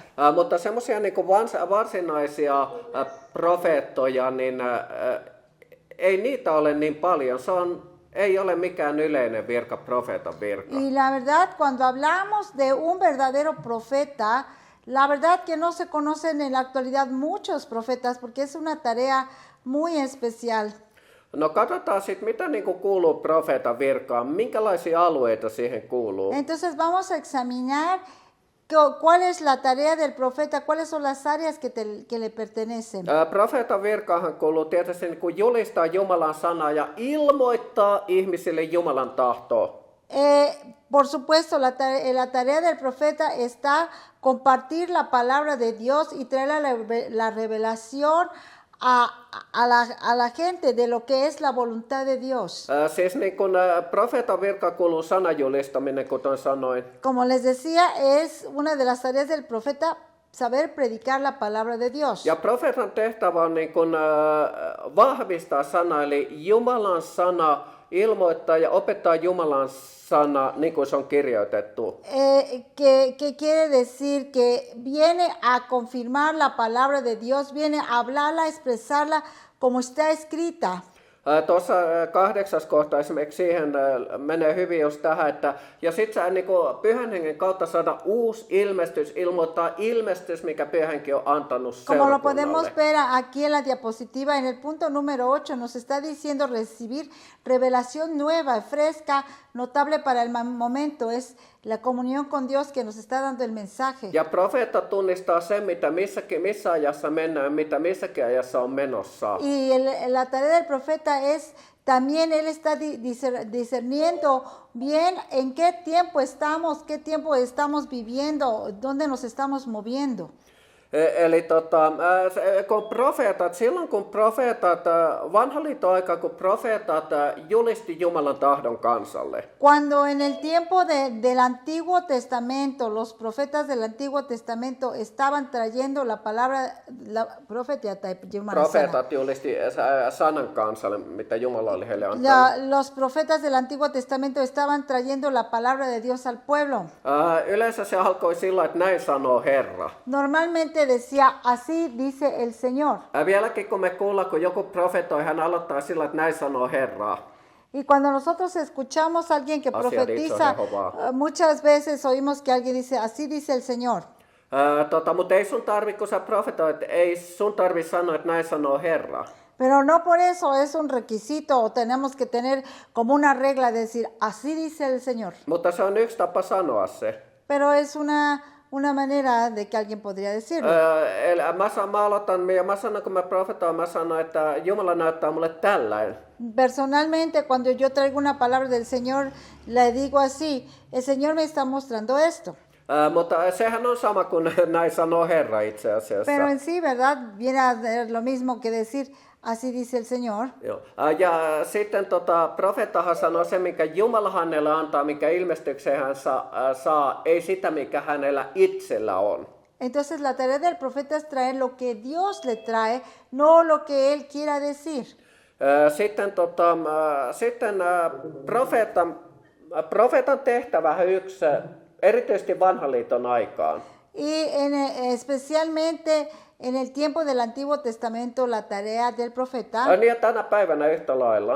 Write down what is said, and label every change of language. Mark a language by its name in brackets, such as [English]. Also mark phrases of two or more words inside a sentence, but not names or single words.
[Finnish] Mutta semmoisia niin varsinaisia profeettoja, niin ei niitä ole niin paljon. Ei ole mikään yleinen virka, profeetan virka. [Spanish] Y la verdad, cuando hablamos de un verdadero profeta, La verdad que no se conocen en la actualidad muchos profetas porque es una tarea muy especial. [Finnish] No katsotaan sitten, mitä niin kuin kuuluu profeetan virkaan, minkälaisia alueita siihen kuuluu. [Spanish] Entonces vamos a examinar cuál es la tarea del profeta, cuáles son las áreas que le pertenecen. [Finnish] Profeetan virkaahan kuuluu tietysti niin kuin julistaa Jumalan sanaa ja ilmoittaa ihmisille Jumalan tahtoa. [Spanish] Por supuesto, la tarea del profeta está compartir la palabra de Dios y traer la revelación a la gente de lo que es la voluntad de Dios. [Finnish] Siis niin kun profeetan virka kuuluu sanajulistaminen, kuten sanoin. [Spanish] Como les decía, es una de las tareas del profeta saber predicar la palabra de Dios. [Finnish] Ja profeetan tehtävä on niin kun, vahvistaa sana, eli Jumalan sana, ilmoittaa ja opettaa Jumalan sana, niin kuin se on kirjoitettu. [Spanish] Que quiere decir que viene a confirmar la palabra de Dios, viene a hablarla, a expresarla como está escrita. [Finnish] Tuossa 8. kohta esimerkiksi siihen menee hyvin just tähän, että ja sit sä niin Pyhän Hengen kautta saada uusi ilmestys, ilmoittaa ilmestys, mikä Pyhä Henki on antanut [Spanish] Como lo [Finnish] seurakunnalle. [Spanish] podemos ver aquí en la diapositiva, en el punto número 8 nos está diciendo recibir revelación nueva, fresca, notable para el momento. Es la comunión con Dios que nos está dando el mensaje. [Finnish] Ja profeetta tunnistaa sen, mitä missä ajassa mennään, mitä missäkin ajassa on menossa. [Spanish] Y la tarea del profeta es también él está discerniendo bien en qué tiempo estamos viviendo, dónde nos estamos moviendo. [Finnish] Eli silloin kun profeetat, vanhan liiton aikaa, kun profeetat julisti Jumalan tahdon kansalle. [Spanish] Cuando en el tiempo del Antiguo Testamento, los profetas del Antiguo Testamento estaban trayendo la palabra, [Finnish] Profeetat julisti sanan kansalle, mitä Jumala oli heille antanut. [Spanish] los profetas del Antiguo Testamento estaban trayendo la palabra de Dios al pueblo. [Finnish] Yleensä se alkoi sillä, että näin sanoo Herra. [Spanish] Normalmente decía, así dice el Señor. [Finnish] Vieläkin kun me kuullaan, kun joku profetoi, hän aloittaa sillä, että näin sanoo Herra. [Spanish] Y cuando nosotros escuchamos a alguien que profetiza, muchas veces oímos que alguien dice, así dice el Señor. [Finnish] Mutta ei sun tarvi, kun sä profetoit, ei sun tarvi sanoa, että näin sanoo Herra. [Spanish] Pero no por eso es un requisito o tenemos que tener como una regla de decir, así dice el Señor. [Finnish] Mutta se on yksi tapa sanoa se. [Spanish] Pero es una manera de que alguien podría decirlo. [Finnish] Mä aloitan, ja mä sanon, kun mä profetoin, mä sanon, että Jumala näyttää mulle tällainen. [Spanish] Personalmente, cuando yo traigo una palabra del Señor, le digo así, el Señor me está mostrando esto. [Finnish] Mutta sehän on sama kuin näin sanoo Herra itse asiassa. [Spanish] Pero en sí, ¿verdad? Viene a ser lo mismo que decir, así dice el Señor. [Finnish] Joo. Ja sitten profeettahan sanoo se, mikä Jumala hänelle antaa, mikä ilmestykseen hän saa, ei sitä, mikä hänellä itsellä on. [Spanish] Entonces la tarea del profeta es traer lo que Dios le trae, no lo que él quiera decir. [Finnish] Sitten profeetan tehtävä yksi, erityisesti vanhan liiton aikaan. [Spanish] Y especialmente en el tiempo del Antiguo Testamento, la tarea del profeta, [Finnish] Niin ja tänä päivänä yhtä lailla,